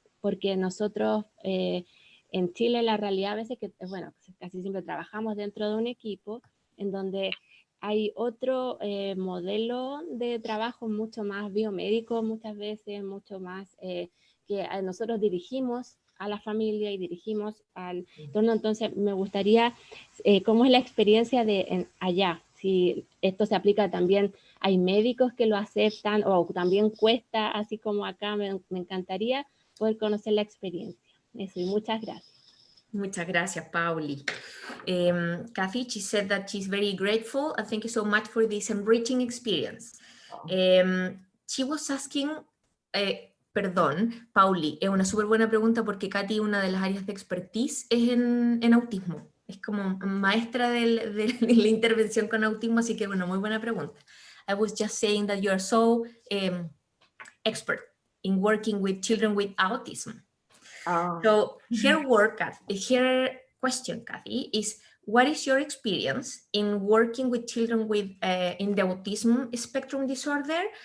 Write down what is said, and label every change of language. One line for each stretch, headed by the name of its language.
Spanish: Porque nosotros en Chile la realidad a veces que, bueno, casi siempre trabajamos dentro de un equipo en donde hay otro modelo de trabajo mucho más biomédico, muchas veces, mucho más que nosotros dirigimos a la familia y dirigimos al entorno. Entonces, me gustaría, ¿cómo es la experiencia de allá? Si esto se aplica también, hay médicos que lo aceptan o también cuesta, así como acá, me encantaría poder conocer la experiencia. Eso, y muchas gracias. Muchas gracias, Pauli.
English: Cathy, she said that she's very grateful and thank you so much for this enriching experience. She was asking,
Spanish: perdón, Pauli, es una súper buena pregunta porque Cathy, una de las áreas de expertise es en autismo. Es como maestra de la intervención con autismo, así que bueno, muy buena pregunta.
English: I was just saying that you are so expert in working with children with autism. So her question, Cathy, is what is your experience in working with children with in the autism spectrum disorder?